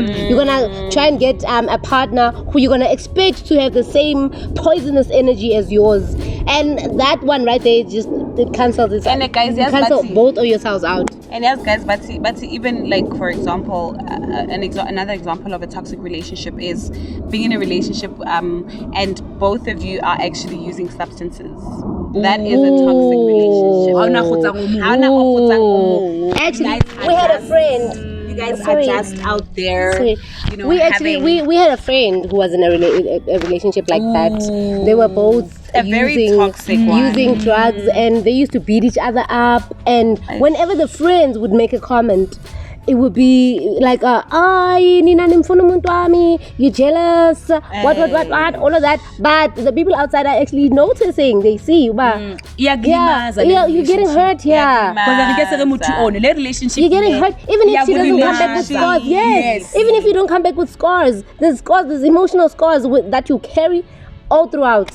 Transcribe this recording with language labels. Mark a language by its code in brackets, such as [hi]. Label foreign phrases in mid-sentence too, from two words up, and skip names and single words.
[en] You're gonna try and get a partner who you're gonna expect to have the same poisonous energy as yours, and that one right there just it cancels it. And guys, yes, cancel but- both of yourselves out. And yes, guys, but even like for example, another example of a toxic relationship is being in a relationship and both of you are actually using substances. That is a toxic relationship. [st] Haona kgotsa ngomu. Haona o kgotsang ngomu. [en] Actually, Guys we are had a just- friend. You guys Sorry. are just out there. Sorry. You know, we actually having we had a friend who was in a relationship like that. They were both A very using, toxic one. using drugs, and they used to beat each other up. And whenever the friends would make a comment, it would be like, [zu] "Ay, nina nimfuna umuntu wami, [en] you jealous? What, all of that." But the people outside are actually noticing. They see, but yeah, you're getting hurt here. Because I guess le relationship You're getting hurt even if she doesn't come back with relationship. scars. Yes. Even if you don't come back with scars, there's emotional scars that you carry all throughout.